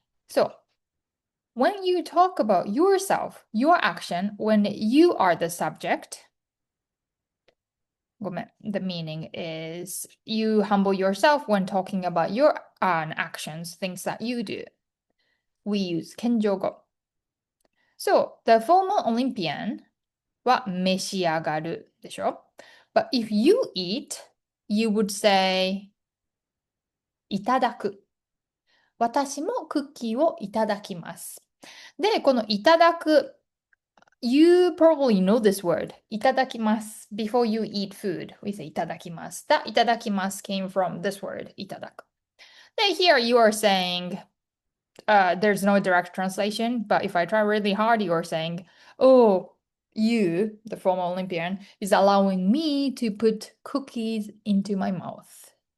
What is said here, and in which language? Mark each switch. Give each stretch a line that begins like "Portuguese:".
English: So when you talk about yourself, your action, when you are the subject, the meaning is you humble yourself when talking about your actions, things that you do. We use 謙譲語. So, the former Olympian
Japanese: は召し上がるでしょ?
English: But if you eat, you would say いただく.
Japanese: 私もクッキーをいただきます。で、このいただく
English: You probably know this word,
Japanese: いただきます.
English: Before you eat food, we say いただきます. That いただきます came from this word, いただく. Then here you are saying, there's no direct translation, but if I try really hard, you are saying, oh, you, the former Olympian, is allowing me to put cookies into my mouth.